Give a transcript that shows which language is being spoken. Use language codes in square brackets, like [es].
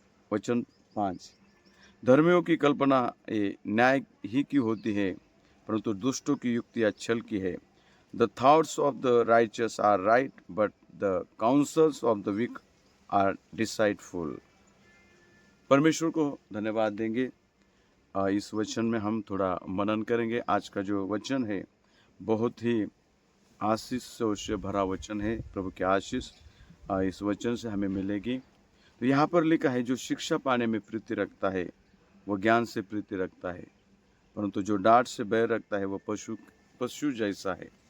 [hi] वचन 5, धर्मियों की कल्पना ये न्याय ही की होती है, परंतु दुष्टों की युक्तियाँ छल की है। [en] The thoughts of the righteous are right, but the counsels of the weak are deceitful. [hi] परमेश्वर को धन्यवाद देंगे। इस वचन में हम थोड़ा मनन करेंगे। आज का जो वचन है बहुत ही आशीष से भरा वचन है। प्रभु की आशीष इस वचन से हमें मिलेगी। तो यहाँ पर लिखा है, जो शिक्षा पाने में प्रीति रखता है वो ज्ञान से प्रीति रखता है, परंतु जो डांट से बैर रखता है वो पशु जैसा है।